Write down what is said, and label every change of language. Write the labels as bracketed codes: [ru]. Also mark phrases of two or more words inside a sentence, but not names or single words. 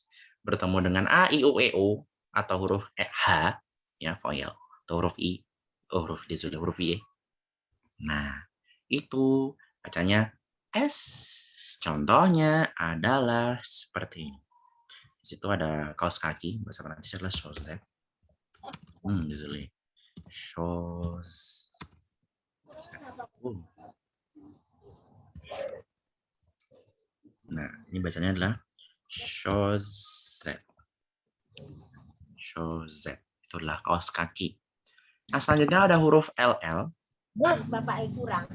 [id] Bertemu dengan A, I, U, E, O. Atau huruf H, ya, voyel. Atau huruf I. Oh, huruf D sudah, huruf I. Nah, itu bacanya S. Contohnya adalah seperti ini. Di situ ada kaos kaki, bahasa Prancis adalah chaussette. [fr] Désolé. Chaussette. [id] Nah, ini bacanya adalah chaussette. Chaussette. Itu adalah kaos kaki. Nah, selanjutnya ada huruf LL. Bapak kurang.